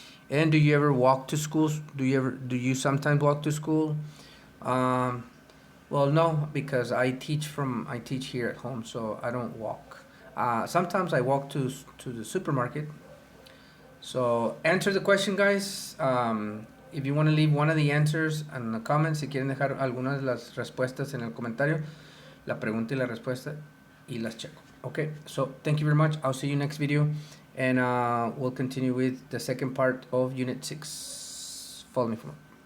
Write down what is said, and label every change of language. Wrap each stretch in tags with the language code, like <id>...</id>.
<en>And do you ever walk to school? Do you sometimes walk to school? Well, no, because I teach here at home, so I don't walk. Sometimes I walk to the supermarket. So answer the question, guys. If you want to leave one of the answers in the comments,</en> <es>si quieren dejar algunas de las respuestas en el comentario, la pregunta y la respuesta, y las checo.</es> <en>Okay, so thank you very much. I'll see you next video, and we'll continue with the second part of Unit 6. Follow me for more.</en>